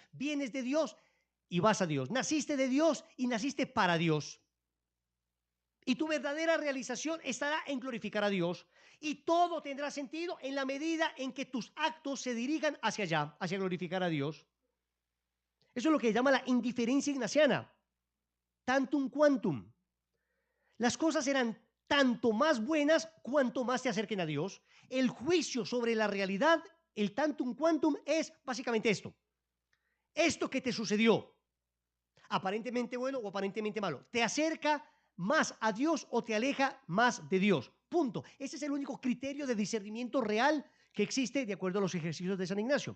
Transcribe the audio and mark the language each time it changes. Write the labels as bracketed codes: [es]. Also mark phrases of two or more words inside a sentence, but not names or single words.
[es] Vienes de Dios y vas a Dios. Naciste de Dios y naciste para Dios. Y tu verdadera realización estará en glorificar a Dios. Y todo tendrá sentido en la medida en que tus actos se dirijan hacia allá, hacia glorificar a Dios. Eso es lo que llama la indiferencia ignaciana. [la] Tantum quantum. [es] Las cosas serán tanto más buenas cuanto más te acerquen a Dios. El juicio sobre la realidad, el [la] tantum quantum, [es] es básicamente esto. Esto que te sucedió, aparentemente bueno o aparentemente malo, ¿te acerca más a Dios o te aleja más de Dios? Punto. Ese es el único criterio de discernimiento real que existe de acuerdo a los ejercicios de San Ignacio.